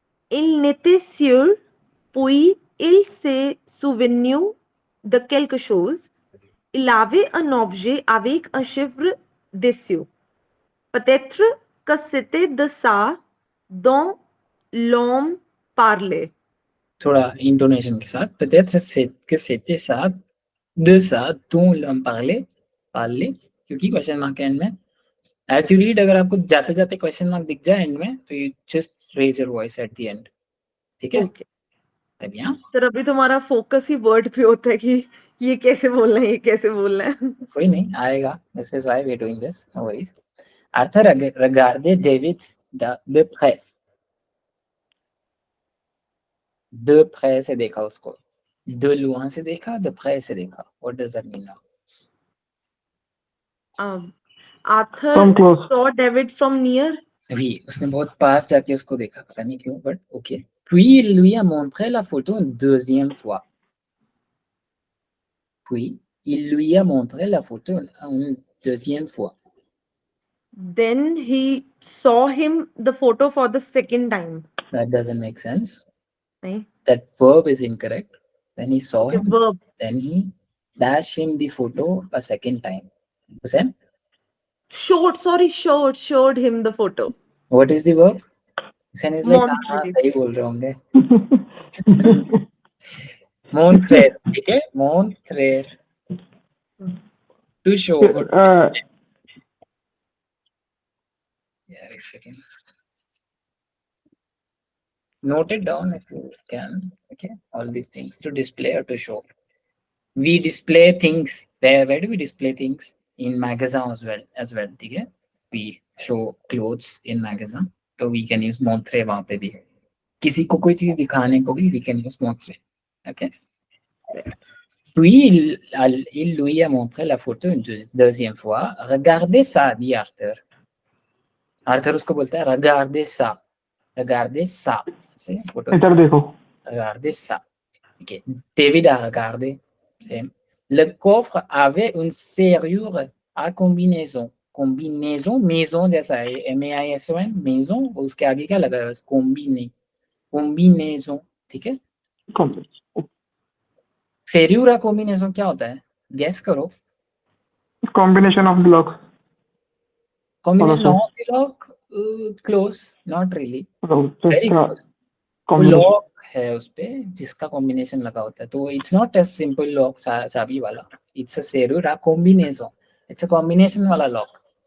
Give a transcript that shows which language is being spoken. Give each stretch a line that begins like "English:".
French: Il n'était sûr, puis il s'est souvenu de quelque chose. Il avait un objet avec un chiffre dessus. Peut-être que c'était de ça dont l'homme parlait.
Hindi: थोड़ा intonation के साथ,
French: peut-être que c'était ça, de ça dont l'homme parlait,
Hindi: क्योंकि question mark and में
English: as you read,
Hindi: अगर आपको जाते जाते question mark दिख जाए एंड में, तो
English: you just raise your voice at the end,
Hindi: ठीक है?
English: okay
Hindi: अभी यहाँ सर, अभी तुम्हारा फोकस ही वर्ड पे होता है कि ये कैसे बोलना है, ये कैसे बोलना है. कोई नहीं आएगा,
English: This is why we are doing this, no worries.
French: आर्थर regardait David de près.
Hindi: De près से देखा उसको, de loin से देखा, de près से देखा.
English: What does that mean now? Arthur Come close. saw David from near.
Hindi: Oui, उसने बहुत पास जाके उसको देखा, पता नहीं क्यों, but okay.
French: Puis il lui a montré la photo une deuxième fois. Puis il lui a montré la photo une deuxième fois.
English: Then he saw him the photo for the second time. That doesn't make sense. Right? That verb is incorrect. Then he saw The him. verb. Then he dashed him the photo a second time. Hussain, Showed him the photo. what is the verb? Hussain is like, हाँ
French: Montré.
Hindi: सही बोल रहे होंगे.
French: Montrer, ठीक है? Montrer.
English: To show. Or yeah, wait a second. Note it down if you can. Okay, all these things to display or to show. We display things. Where do we display things? In magazine as well. Okay? We show clothes in magazine. So we can use montrer
Hindi: वहाँ पे भी. किसी को कोई चीज दिखाने को भी
English: we can use
Hindi: montrer.
English: Okay?
French: Puis il lui a montré la photo une deuxième fois. Regardez ça, dit Arthur. Arthur
Hindi: उसको बोलता है
French: regardez ça. Regardez ça. C'est photo.
Hindi: इधर देखो.
French: Regardez ça. Okay. David a regardé. Le coffre avait une serrure à combinaison.
Hindi: Combinaison, maison जैसा है, M-A-I-S-O-N, maison, उसके आगे क्या लगा है? Combiné.
French: Combinaison,
Hindi: ठीक है? Serrure à combinaison क्या होता है? Guess करो.
English: Combination of the locks. Combination of the lock, close, not really. Very close.
Hindi: Lock है उसपे जिसका कॉम्बिनेशन लगा होता है, तो
English: it's not a simple lock
Hindi: चाबी वाला, it's a
French: serrure a combinaison,
Hindi: it's a combination वाला लॉक.